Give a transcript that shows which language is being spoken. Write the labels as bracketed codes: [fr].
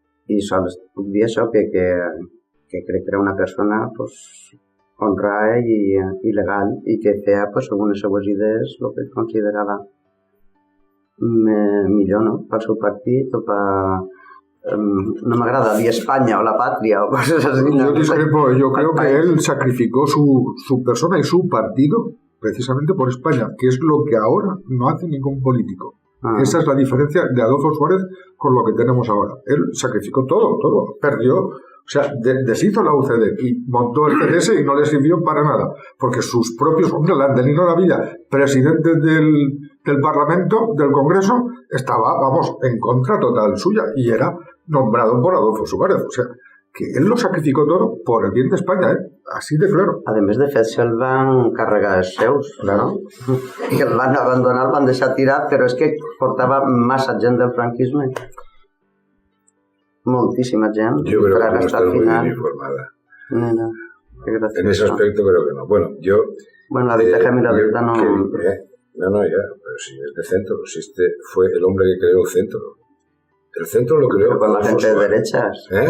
[ca] I sols puc dir això, que crec que era una persona honrada i legal, i que feia, segons les seues idees, el que considerava millor, no?, pel seu partit o per... No m'agrada dir [es] España o la patria o cosas así. Yo discrepo, yo creo que él sacrificó su persona y su partido precisamente por España, que es lo que ahora no hace ningún político. Esa es la diferencia de Adolfo Suárez con lo que tenemos ahora. Él sacrificó todo, perdió, o sea, deshizo la UCD y montó el CDS y no le sirvió para nada, porque sus propios hombres, Landelino Navilla, presidente del Parlamento, del Congreso, estaba, en contra total suya y era nombrado por Adolfo Suárez. O sea, que él lo sacrificó todo por el bien de España, así de claro. [ca] A més, de fet, se'l van carregar els seus, no? Que el van abandonar, el van deixar tirat, però és que portava massa gent del franquisme. Moltísima gent. [es] Yo creo que no está muy bien informada. No, qué gracioso. En ese aspecto creo que no. Bueno, la ventaja y la verdad no... No, ya, pero si es de centro, si este fue el hombre que creó el centro. El centro lo creó con la gente de derechas.